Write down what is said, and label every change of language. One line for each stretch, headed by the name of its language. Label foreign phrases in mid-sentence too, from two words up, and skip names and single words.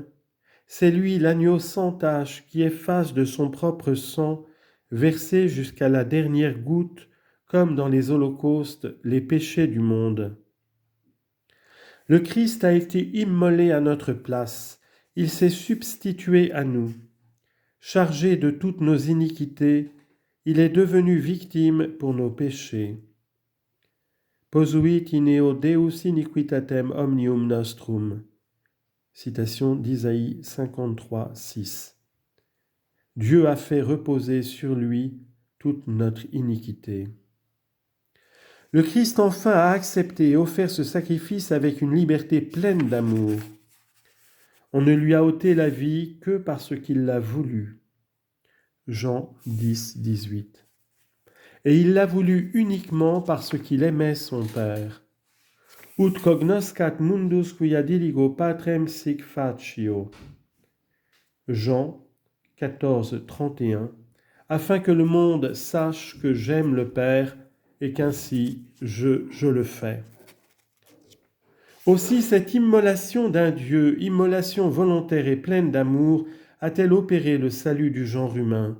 French: C'est lui l'agneau sans tache qui efface de son propre sang, versé jusqu'à la dernière goutte, comme dans les holocaustes, les péchés du monde. Le Christ a été immolé à notre place. Il s'est substitué à nous. Chargé de toutes nos iniquités, il est devenu victime pour nos péchés.
Latin: Posuit in eo Deus iniquitatem omnium nostrum.
French: Citation d'Isaïe 53, 6. Dieu a fait reposer sur lui toute notre iniquité. Le Christ enfin a accepté et offert ce sacrifice avec une liberté pleine d'amour. On ne lui a ôté la vie que parce qu'il l'a voulu. Jean 10, 18. Et il l'a voulu uniquement parce qu'il aimait son Père.
Latin: Ut cognoscat mundus quia diligo patrem sic facio. Jean 14, 31.
French: Afin que le monde sache que j'aime le Père et qu'ainsi je le fais. Aussi cette immolation d'un Dieu, immolation volontaire et pleine d'amour, a-t-elle opéré le salut du genre humain.